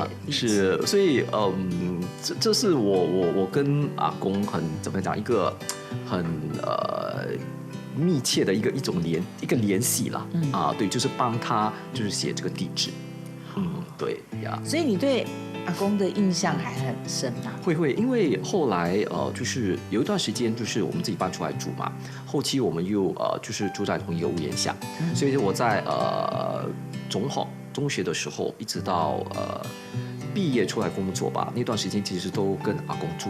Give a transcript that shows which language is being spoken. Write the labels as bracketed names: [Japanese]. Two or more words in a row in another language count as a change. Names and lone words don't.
[Chinese] 是，所以這是我跟阿公很怎麼講一個很密切的一種聯繫啦，對，就是幫他就是寫這個地址，對呀。所以你對阿公的印象还很深吗？会，因为后来就是有一段时间，就是我们自己搬出来住嘛，后期我们又就是住在同一个屋檐下，所以我在中学的时候，一直到毕业出来工作吧，那段时间其实都跟阿公住。